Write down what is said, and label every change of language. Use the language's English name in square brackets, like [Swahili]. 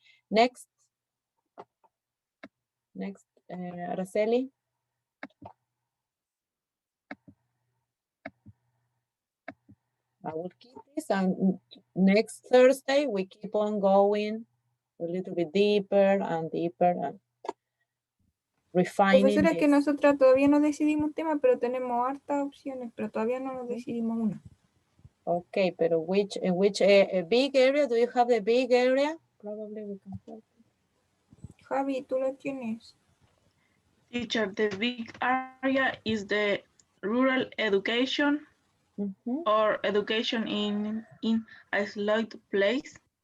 [English] Next, Araceli. I will keep this, and next Thursday we keep on going a little bit deeper and deeper and refining [Spanish] Profesora, es que [English] this. [Spanish] nosotras todavía no decidimos un tema, pero tenemos hartas opciones, pero todavía no nos decidimos una. [English] Okay, but which a big area? Do you have the big area? Probably we can help. [Spanish] Javi, tú lo tienes. [English] Teacher, the big area is the rural education or education in isolated place.